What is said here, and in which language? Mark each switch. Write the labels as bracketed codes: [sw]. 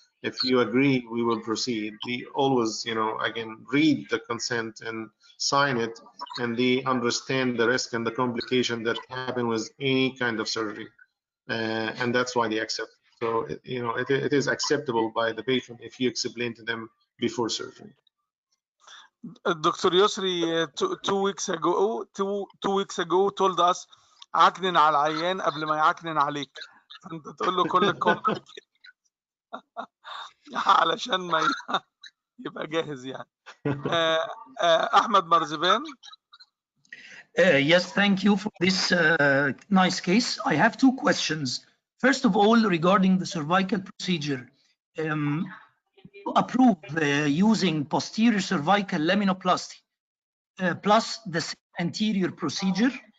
[en] If you agree, we will proceed. They always, you know, again, read the consent and sign it, and they understand the risk and the complication that happen with any kind of surgery, and that's why they accept. So, you know, it is acceptable by the patient if you explain to them before surgery. Dr. [ar] Yusri [en] two weeks ago told us [ar] عكنن على العيان قبل ما يعكنن عليك، فانت تقول له كل complicated علشان ما يبقى جاهز يعني. أحمد مرزبان. [en] Yes, thank you for this nice case. I have two questions. First of all, regarding the cervical procedure, approve using posterior cervical laminoplasty plus the anterior procedure.